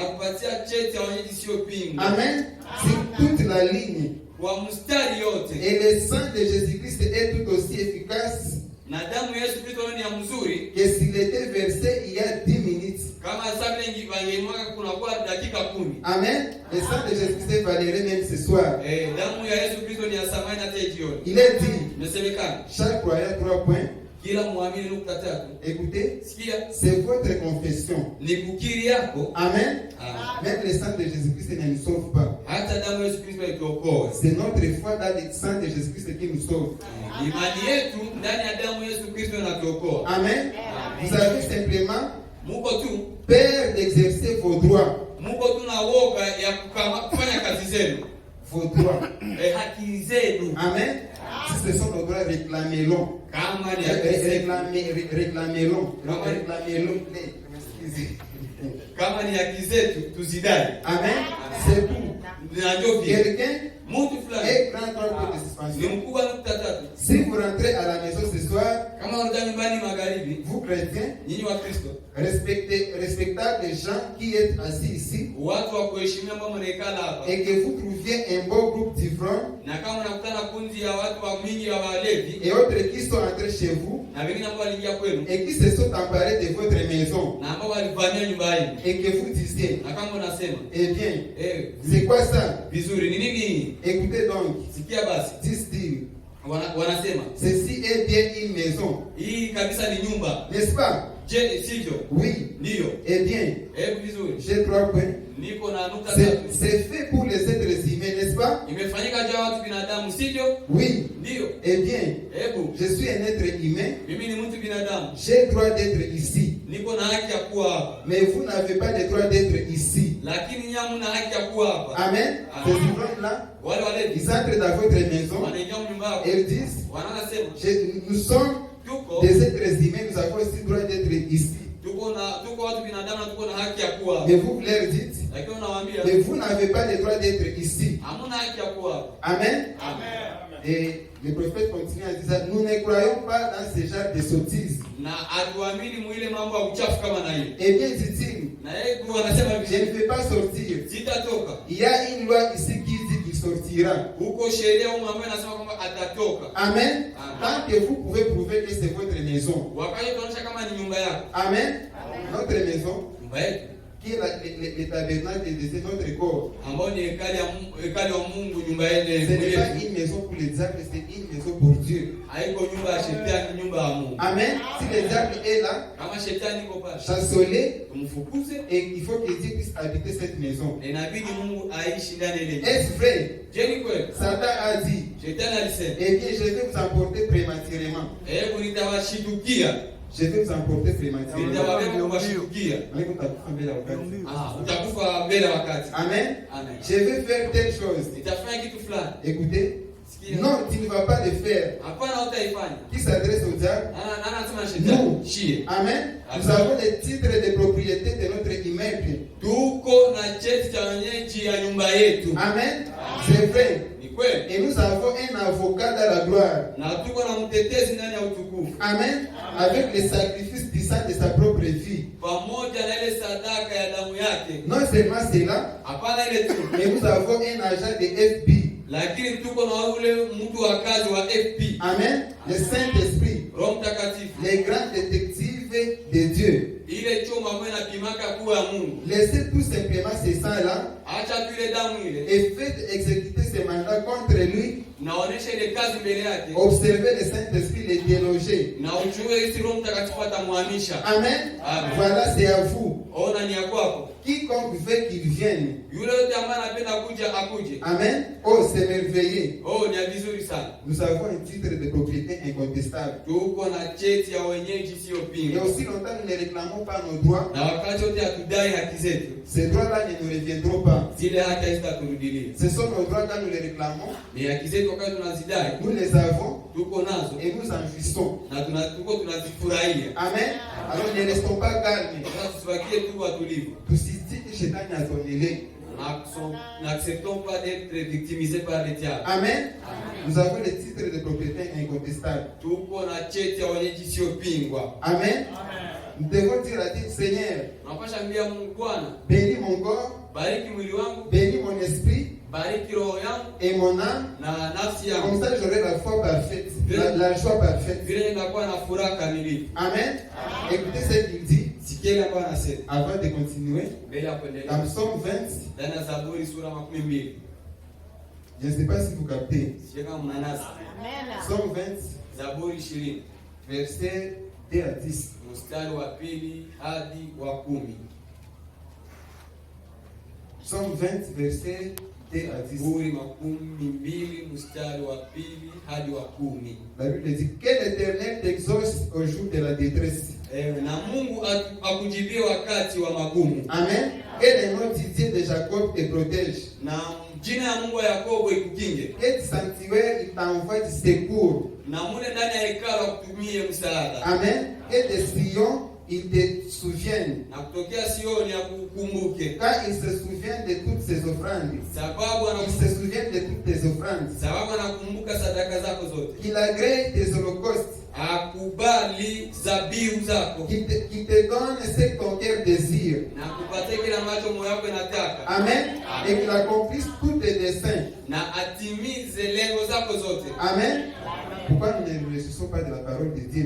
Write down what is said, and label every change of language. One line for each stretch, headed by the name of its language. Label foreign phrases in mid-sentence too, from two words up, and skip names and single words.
French: Amen. Sur toute la ligne. Et le sang de Jésus-Christ est tout aussi efficace que s'il était versé il y a 10 minutes. Amen. Le sang de Jésus-Christ est valéré même ce soir.
Swahili: Damu ya Yesu Kristo ni ya thamani hata jioni.
French: Il est dit,
Swahili: Imesemekana
French: chaque croyant 3 points.
Swahili: kila muamini nukta tatu.
French: Écoutez,
Swahili: Sikia,
French: c'est votre confession.
Swahili: ni kukiri yako. Amen. Amen.
French: Même le sang de Jésus-Christ ne nous sauve pas.
Swahili: Hata damu ya Yesu Kristo ituokoa.
French: C'est notre foi dans le sang de Jésus-Christ qui nous sauve.
Swahili: Imani yetu ndani ya damu ya Yesu Kristo inatuokoa.
French: Amen. Vous avez simplement
Swahili: Muko tu
French: peur d'exercer vos droits.
Swahili: Muko tu na woga ya kufanya kazi zenu.
French: Vos droits.
Swahili: Haki zenu. Amen.
French: Si ce sont nos droits, réclamez-les.
Swahili: Kama ni haki zenu.
French: Réclamez-les. Excusez.
Swahili: Kama ni haki zetu tuzidai.
French: Amen. C'est tout. Quelqu'un
Swahili: Mtu fulani
French: est grand nombre de suspension.
Swahili: ni mkubwa nukta tatu.
French: Si vous rentrez à la maison ce soir,
Swahili: Kama unaenda nyumbani magharibi,
French: vous chrétiens,
Swahili: nyinyi wa Kristo,
French: respectez les gens qui êtes assis ici,
Swahili: watu wa kuheshimia ambao mnaikala hapa,
French: et que vous trouviez un beau groupe d'ivrognes
Swahili: na kama unakutana kundi ya watu wa mingi ya walevi
French: et autres qui sont entrés chez vous
Swahili: na wengine ambao waliingia kwenu
French: et qui se sont emparés de votre maison,
Swahili: na ambao walivamia nyumba yenu,
French: et que vous disiez,
Swahili: na kama unasema
French: eh bien, c'est quoi ça?
Swahili: vizuri ni nini?
French: Écoutez donc,
Swahili: Sikia basi,
French: disent-ils,
Swahili: wanasema
French: ceci est bien une maison,
Swahili: hii kabisa ni nyumba.
French: n'est-ce pas?
Swahili: Je, sivyo?
French: Oui.
Swahili: Ndio.
French: Eh bien,
Swahili: Vizuri.
French: j'ai 3 points.
Swahili: Niko na nukta tatu.
French: C'est fait pour les êtres humains, n'est-ce pas?
Swahili: Imefanyika juu ya watu binadamu, sivyo?
French: Oui.
Swahili: Ndio.
French: Eh bien,
Swahili: Hebu
French: je suis un être humain.
Swahili: mimi ni mtu binadamu.
French: J'ai droit d'être ici.
Swahili: Niko na haki ya kuwa hapa.
French: Mais vous n'avez pas le droit d'être ici.
Swahili: Lakini nyinyi hamna haki ya kuwa hapa.
French: Amen. Ces ivrognes-là,
Swahili: Wale walevi
French: ils entrent dans votre maison.
Swahili: wanaingia nyumba yako.
French: Et ils disent,
Swahili: Wanasema
French: nous sommes
Swahili: tuko
French: des êtres humains, nous avons aussi droit d'être ici.
Swahili: tuko watu binadamu na tuko na haki ya kuwa hapa.
French: Mais vous leur dites,
Swahili: Lakini unawaambia
French: mais vous n'avez pas le droit d'être ici.
Swahili: hamna haki ya kuwa hapa. Amen. Amen.
French: Et le prophète continue à dire ça, nous ne croyons pas dans ce genre de sottises.
Swahili: Na atuamini mwile mambo ya uchafu kama na hiyo.
French: Eh bien, dit-il,
Swahili: Na yeye tu anasema
French: je ne vais pas sortir.
Swahili: sitatoka.
French: Il y a une loi ici qui dit qu'il sortira.
Swahili: Huko sheria huko ambayo inasema kwamba atatoka. Amen.
French: Tant que vous pouvez prouver que c'est votre maison.
Swahili: Wakati tunaonyesha kama ni nyumba yako.
French: Amen. Notre maison,
Swahili: Nyumba yetu
French: qui est le tabernacle de Dieu, notre corps.
Swahili: ambayo ni hekali wa Mungu, nyumba
French: Ce
Swahili: yetu.
French: n'est pas une maison pour les diables, c'est une maison pour Dieu.
Swahili: Haiko nyumba ya shetani, nyumba ya Mungu.
French: Amen. Si le diable est là,
Swahili: Kama shetani iko pale,
French: chassez-le,
Swahili: tumfukuze.
French: et il faut que Dieu puisse habiter cette maison.
Swahili: Na inabidi Mungu aishi ndani ya ile nyumba.
French: Est-ce vrai?
Swahili: Je ni kweli?
French: Satan a dit,
Swahili: Shetani alisema,
French: eh bien, je vais vous emporter prématurément.
Swahili: hebu nitawashitukia.
French: Je vais vous emporter prématurément.
Swahili: Nitawabeba kuwashitukia. Utakufa mbele ya wakati. Amen. Amen.
French: Je vais faire telle chose.
Swahili: Nitafanya kitu fulani.
French: Écoutez. Non, tu ne vas pas le faire.
Swahili: Hapana, utaifanya.
French: Qui s'adresse au diable?
Swahili: Anasema shetani.
French: Nous.
Swahili: Shie. Amen.
French: Nous avons les titres de propriété de notre immeuble.
Swahili: Tuko na cheti cha wenyeji ya nyumba yetu.
French: Amen. C'est vrai.
Swahili: Ni kweli.
French: Et nous avons un avocat dans la gloire.
Swahili: Na tuko na mtetezi ndani ya utukufu. Amen.
French: Avec le sacrifice du sang de sa propre vie.
Swahili: Pamoja na ile sadaka ya damu yake.
French: Non seulement cela,
Swahili: Hapana ile tu.
French: mais nous avons un agent de FB.
Swahili: Lakini tuko na ule mtu wa kazi wa FP.
French: Amen. Le Saint-Esprit.
Swahili: Roho Mtakatifu.
French: Les grands détectives de Dieu.
Swahili: Ile choma ambayo inapimaka kuwa ya Mungu.
French: Laissez tout simplement ce sang-là.
Swahili: Acha tu ile damu ile.
French: Et faites exécuter ce mandat contre lui.
Swahili: Naonesha ile kazi mbele yake.
French: Observez le Saint-Esprit les déloger.
Swahili: Na ujue isi Roho Mtakatifu atamhamisha. Amen. Amen.
French: Voilà, c'est à vous.
Swahili: Ona ni ya kwako.
French: Quiconque veut qu'il vienne.
Swahili: Yule yote ambaye anapenda kuja akuje.
French: Amen. Oh, c'est merveilleux.
Swahili: Oh, ni vizuri sana.
French: Nous avons un titre de propriété incontestable.
Swahili: Tuko na cheti ya wenyeji sio
French: Et
Swahili: pinga.
French: aussi longtemps nous ne réclamons pas nos droits,
Swahili: Na wakati wote hatudai haki zetu.
French: ces droits-là ne nous reviendront pas.
Swahili: Zile haki hazitaturudilia.
French: Ce sont nos droits quand nous les réclamons.
Swahili: Ni haki zetu wakati tunazidai.
French: Nous les avons
Swahili: Tuko nazo.
French: et nous en jouissons.
Swahili: Na tuko tunazifurahia. Amen.
French: Alors ne restons pas calmes.
Swahili: Sasa tusibakie tu watulivu. Tusitiki shetani azonele.
French: N'acceptons pas d'être victimisés par les diables. Amen. Nous avons le titre de propriété incontestable.
Swahili: Tuko na cheti ya wenyeji sio pingwa. Amen.
French: Nous devons dire à Dieu, Seigneur,
Swahili: Tunapasha mbia Mungu, Bwana,
French: bénis mon corps,
Swahili: bariki mwili wangu,
French: bénis mon esprit
Swahili: bariki roho yangu
French: et mon âme.
Swahili: na nafsi
French: Comme
Swahili: yangu.
French: ça, j'aurai la foi parfaite, la joie parfaite.
Swahili: Vile nitakuwa na furaha kamilifu.
French: Amen. Écoutez ce qu'il dit.
Swahili: Sikia hapa anasema.
French: Avant de continuer,
Swahili: Mbele ya kuendelea.
French: dans Psaume 20,
Swahili: Ndani ya Zaburi sura 12.
French: je ne sais pas si vous captez.
Swahili: Sio kama mnanasa.
French: Psaume 20,
Swahili: Zaburi 20.
French: verset 2 à 10.
Swahili: Mstari wa 2 hadi wa 10.
French: Psaume 20, verset 2 à 10.
Swahili: Zaburi 12 mstari wa 2 hadi wa 10.
French: La Bible dit que l'Éternel t'exauce au jour de la détresse.
Swahili: Na Mungu akujibie wakati wa magumu. Amen.
French: Que le nom du Dieu de Jacob te protège.
Swahili: Na jina ya Mungu wa Yakobo ikukinge.
French: Que du sanctuaire il t'envoie du secours.
Swahili: Na mune ndani ya hekalu akutumie msaada. Amen.
French: Que de Sion il te souvienne.
Swahili: Na kutokea Sioni akukumbuke.
French: Car il se souvient de toutes ses offrandes.
Swahili: Sababu
French: Il se souvient de toutes tes offrandes.
Swahili: Sababu anakumbuka sadaka zako zote.
French: Qu'il agrée tes holocaustes.
Swahili: Akubali zabihu zako.
French: Qu'il te donne ce que ton cœur désire.
Swahili: Na kupatie kile ambacho moyo wako inataka. Amen.
French: Et qu'il accomplisse tous tes desseins.
Swahili: Na atimize lengo zako zote. Amen.
French: Pourquoi nous ne réjouissons pas de la parole de Dieu?